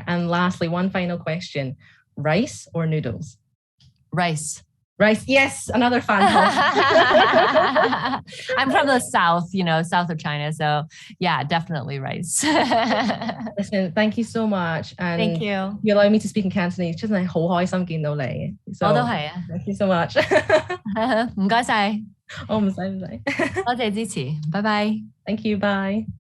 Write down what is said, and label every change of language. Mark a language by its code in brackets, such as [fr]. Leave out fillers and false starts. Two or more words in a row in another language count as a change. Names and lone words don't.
[en] And lastly, one final question: rice or noodles? Rice. Rice, yes, another fan. I'm from the south, south of China. So yeah, definitely rice. Listen, thank you so much. And thank you. You allow me to speak in Cantonese. [yue] 真係好開心見到你. So, 我都係啊. [en] Thank you so much. [yue] 唔該晒。我唔使。多謝支持，拜拜。 [en] Thank you, bye.